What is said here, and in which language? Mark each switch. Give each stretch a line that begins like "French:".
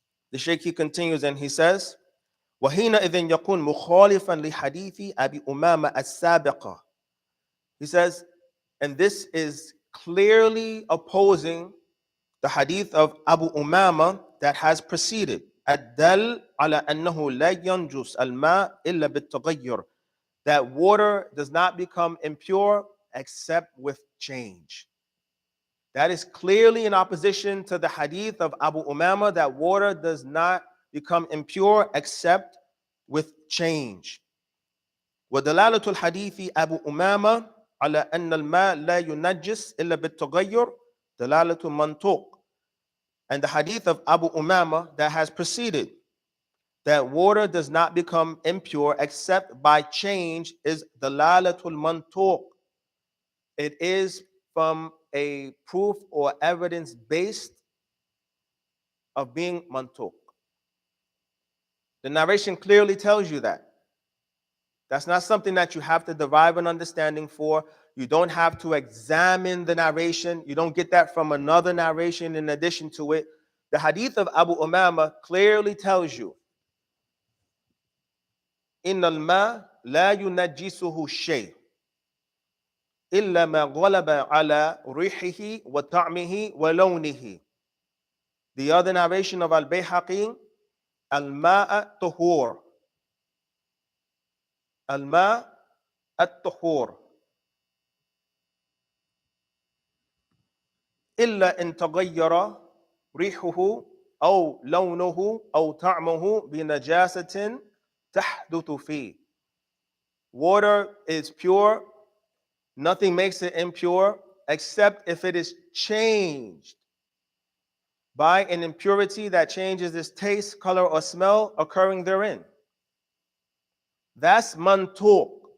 English: The Shaykh he continues and he says,
Arabic: وَحِينَئِذٍ يَكُونْ مُخَالِفًا لِحَدِيثِ أَبِي أُمَامَ السَّابِقَةِ.
English: He says, and this is clearly opposing the hadith of Abu Umama that has preceded.
Arabic: الدل على أنه لا ينجس الماء إلا بالتغير.
English: That water does not become impure except with change. That is clearly in opposition to the hadith of Abu Umama that water does not become impure except with change.
Arabic: ودلالة الحديث أبو أمامة على أن الماء لا ينجس إلا بالتغير دلالة منطوق.
English: And the hadith of Abu Umama that has preceded, that water does not become impure except by change, is dalalatul mantuq. It is from a proof or evidence based of being mantuq. The narration clearly tells you that. That's not something that you have to derive an understanding for. You don't have to examine the narration. You don't get that from another narration in addition to it. The hadith of Abu Umama clearly tells you,
Arabic: إن الماء لا ينجسه شيء إلا ما غلب على ريحه وطعمه ولونه.
English: The other narration of Al-Bayhaqi,
Arabic: الماء طهور. الماء الطهور إلا إن تغير ريحه أو لونه أو طعمه بنجاسة تحدث فيه.
English: Water is pure, nothing makes it impure except if it is changed by an impurity that changes its taste, color, or smell occurring therein. That's mantuq.